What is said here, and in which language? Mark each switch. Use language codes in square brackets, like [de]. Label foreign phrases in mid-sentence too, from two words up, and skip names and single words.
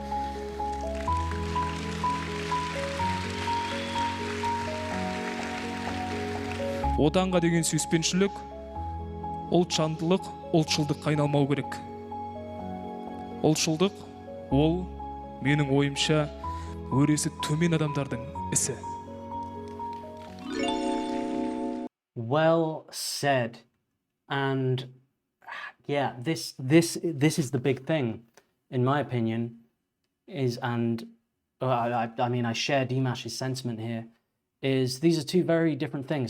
[kk] Отанға деген сүйіспеншілік, ұлтжандылық, ұлтшылдыққа айналмау керек. Ұлтшылдық ол менің ойымша өресі төмен адамдардың ісі. [en] Well said. And yeah, this is the big thing, in my opinion, is, and I mean, I share Dimash's sentiment here, is these are two very different things.